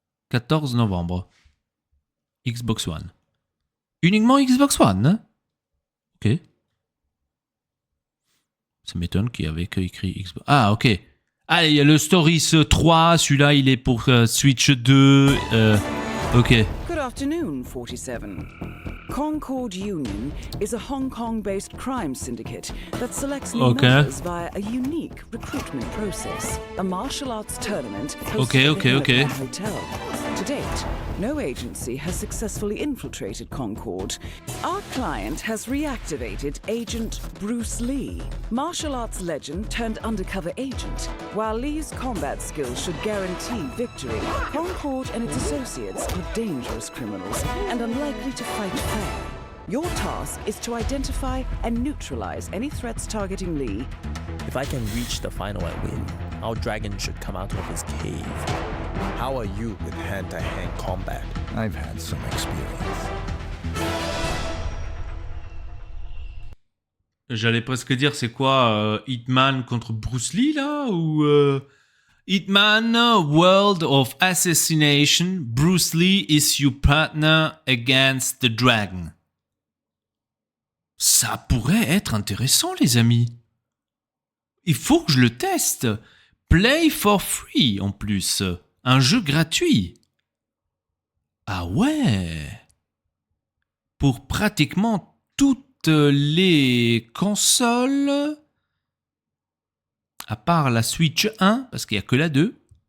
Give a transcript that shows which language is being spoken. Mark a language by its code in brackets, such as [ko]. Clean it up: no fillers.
[fr] 14 novembre. Xbox One. Uniquement Xbox One, hein? Ok. Ça m'étonne qu'il y avait que écrit Xbox. Ah, ok. Ah, il y a le Stories 3. Celui-là, il est pour Switch 2. Ok. [en] Good afternoon, 47. Concord Union is a Hong Kong-based crime syndicate that selects new members via a unique recruitment process. A martial arts tournament hosted at the Huracan Hotel. To date, no agency has successfully infiltrated Concord. Our client has reactivated Agent Bruce Lee, martial arts legend turned undercover agent. While Lee's combat skills should guarantee victory, Concord and its associates are dangerous criminals and unlikely to fight fair. Your task is to identify and neutralize any threats targeting Lee. If I can reach the final and win, our dragon should come out of his cave. How are you with hand-to-hand combat? I've had some experience. [fr] J'allais presque dire, c'est quoi Hitman contre Bruce Lee, là? [en] Ou Hitman, World of Assassination, Bruce Lee is your partner against the dragon. [fr] Ça pourrait être intéressant, les amis. Il faut que je le teste. [en] Play for free, [fr] en plus. Un jeu gratuit. Ah ouais. Pour pratiquement toutes les consoles, à part la Switch 1, parce qu'il n'y a que la 2.